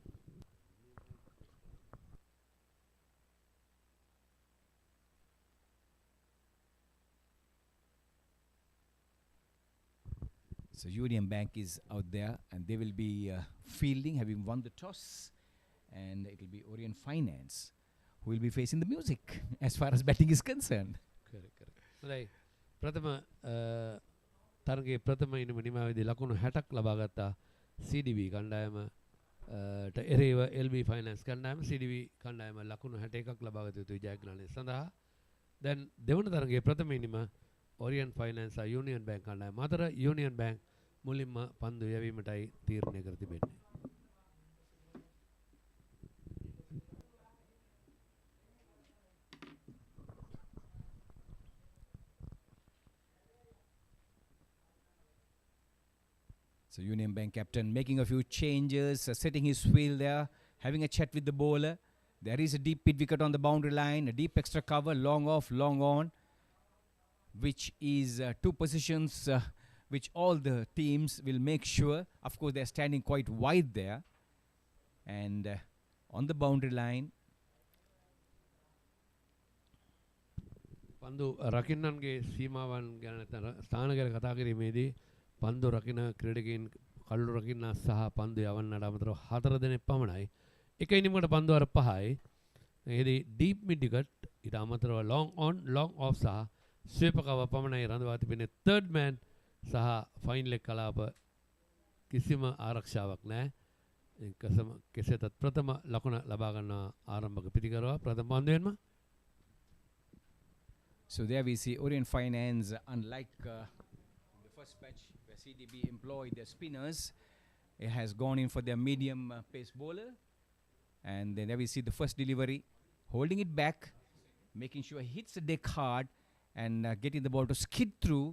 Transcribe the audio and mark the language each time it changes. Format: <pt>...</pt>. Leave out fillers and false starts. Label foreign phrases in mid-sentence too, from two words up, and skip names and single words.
<en>So Union Bank is out there, and they will be fielding, having won the toss, and it will be Orient Finance who will be facing the music as far as batting is concerned. Correct.</en> <si>ප්‍රථම තරගයේ ප්‍රථම ඉනිම නිමාවේදී ලකුණු 60ක් ලබා ගත්තා CDB කණ්ඩායමට එරෙහිව LB Finance කණ්ඩායම CDB කණ්ඩායම ලකුණු 61ක් ලබා ගත යුතු ජයග්‍රහණය සඳහා දැන් දෙවන තරගයේ ප්‍රථම ඉනිම Orient Finance සහ Union Bank කණ්ඩායම අතර Union Bank මුලින්ම පන්දු යැවීමටයි තීරණය කර තිබෙන්නේ.</si> <en>So Union Bank captain making a few changes, setting his field there, having a chat with the bowler. There is a deep mid wicket on the boundary line, a deep extra cover, long off, long on, which is two positions which all the teams will make sure. Of course, they're standing quite wide there. And on the boundary line,</en> <si>පන්දු රකින්නන්ගේ සීමාවන් ගැන නැත්නම් ස්ථාන ගැන කතා කිරීමේදී පන්දු රකින්න ක්‍රීඩකයන් කල්ලු රකින්න සහ පන්දු යවන්නට අමතරව 4 දෙනෙක් පමණයි. එක ඉනිමකට පන්දු අර 5යි. එහිදී</si> <en>deep mid wicket</en> <si>ඊට අමතරව</si> <en>long on long off</en> <si>සහ</si> <en>sweeper cover</en> <si>පමණයි රඳවා තිබෙන්නේ.</si> <en>third man</en> <si>සහ</si> <en>fine leg</en> <si>කලාප කිසිම ආරක්ෂාවක් නැහැ. කෙසේතත් ප්‍රථම ලකුණ ලබා ගන්න ආරම්භක පිටිකරුවා ප්‍රථම පන්දුවෙන්ම.</si> <en>So there we see Orient Finance, unlike the first match where CDB employed their spinners, it has gone in for their medium pace bowler. And then there we see the first delivery, holding it back, making sure he hits the deck hard and getting the ball to skid through.</en>